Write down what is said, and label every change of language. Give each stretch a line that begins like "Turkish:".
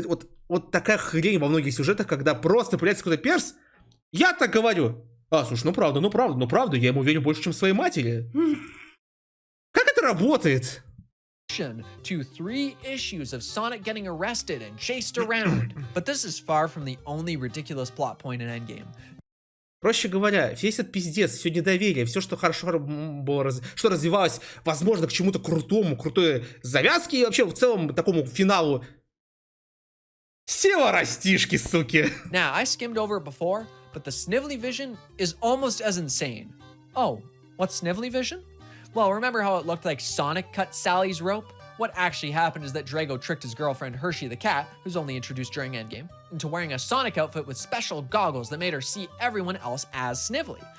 Russian: Вот такая хрень во многих сюжетах, когда просто появляется какой-то перс. Я так говорю. А, слушай, ну правда, я ему верю больше, чем своей матери. Как это работает?
English: To 3 issues of Sonic getting arrested and chased around. But this is far from the only ridiculous plot point in Endgame.
Russian: Проще говоря, весь этот пиздец, все недоверие, все, что хорошо было, что развивалось, возможно, к чему-то крутому, крутой завязке и вообще в целом такому финалу. Сила растишки, суки.
English: Now, I skimmed over it before, but the Snively vision is almost as insane. Oh, what's Snively vision? Well, remember how it looked like Sonic cut Sally's rope? What actually happened is that Drago tricked his girlfriend Hershey the cat, who's only introduced during Endgame, into wearing a Sonic outfit with special goggles that made her see everyone else as Snively.